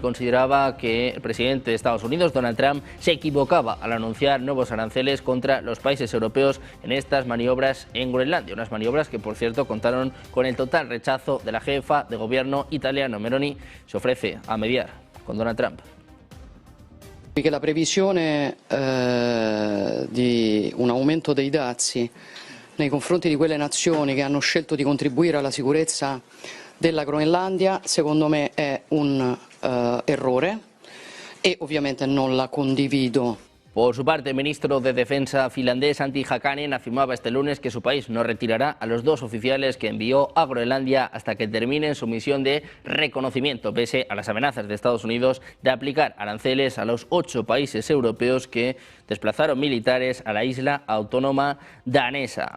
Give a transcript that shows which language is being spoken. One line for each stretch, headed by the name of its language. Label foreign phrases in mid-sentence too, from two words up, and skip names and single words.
Spanish: Consideraba que el presidente de Estados Unidos, Donald Trump, se equivocaba al anunciar nuevos aranceles contra los países europeos en estas maniobras en Groenlandia. Unas maniobras que, por cierto, contaron con el total rechazo de la jefa de gobierno italiano. Meloni se ofrece a mediar con Donald Trump.
Italian: Che la previsione di un aumento dei dazi nei confronti di quelle nazioni che hanno scelto di contribuire alla sicurezza della Groenlandia, secondo me è un errore e ovviamente non la condivido.
Spanish: Por su parte, el ministro de Defensa finlandés Antti Hakanen afirmaba este lunes que su país no retirará a los 2 oficiales que envió a Groenlandia hasta que terminen su misión de reconocimiento, pese a las amenazas de Estados Unidos de aplicar aranceles a los 8 países europeos que desplazaron militares a la isla autónoma danesa.